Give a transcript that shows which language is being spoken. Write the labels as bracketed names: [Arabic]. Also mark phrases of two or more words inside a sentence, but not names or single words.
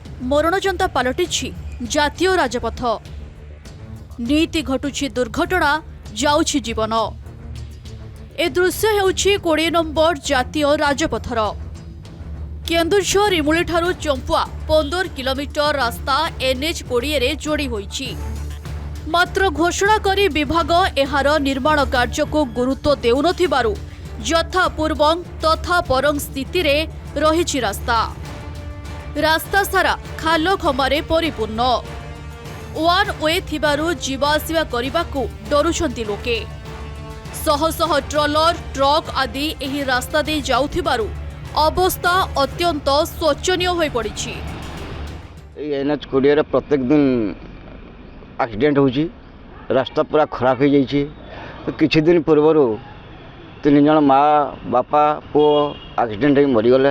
[Odia] ମରଣଯନ୍ତା ପାଲଟିଛି ଜାତୀୟ ରାଜପଥ। ନିତି ଘଟୁଛି ଦୁର୍ଘଟଣା ଯାଉଛି ଜୀବନ। ଏ ଦୃଶ୍ୟ ହେଉଛି 20 ନମ୍ବର ଜାତୀୟ ରାଜପଥର। କେନ୍ଦୁଝର ଇମୁଳି ଠାରୁ ଚମ୍ପୁଆ 15 କିଲୋମିଟର ରାସ୍ତା NH 20 ରେ ଯୋଡ଼ି ହୋଇଛି। ମାତ୍ର ଘୋଷଣା କରି ବିଭାଗ ଏହାର ନିର୍ମାଣ କାର୍ଯ୍ୟ କୁ ଗୁରୁତ୍ୱ ଦେଉନଥିବାରୁ [Sanskrit] यथा पूर्वं तथा परं [Odia] ସ୍ଥିତି ରେ ରହିଛି ରାସ୍ତା। ରାସ୍ତା ସାରା ଖାଲ ଖମାରେ ପରିପୂର୍ଣ୍ଣ। [English] one way [Odia] ଥିବାରୁ ଯିବା ଆସିବା କରିବାକୁ ଡରୁଛନ୍ତି ଲୋକେ। ଶହ ଶହ [English] trailer truck [Odia] ଆଦି ଏହି ରାସ୍ତା ଦେଇ ଯାଉଥିବାରୁ ଅବସ୍ଥା ଅତ୍ୟନ୍ତ ଶୋଚନୀୟ ହୋଇ ପଡ଼ିଛି। NH 20 ରେ ପ୍ରତ୍ୟେକ ଦିନ ଏକ୍ସିଡେଣ୍ଟ ହଉଚି। [Hindi] रास्ता पूरा खराब हो जाइए। [Odia] ତ କିଛି ଦିନ ପୂର୍ବ 3 ଜଣ ମା' ବାପା ପୁଅ ଏକ୍ସିଡେଣ୍ଟ ହୋଇ ମରିଗଲେ।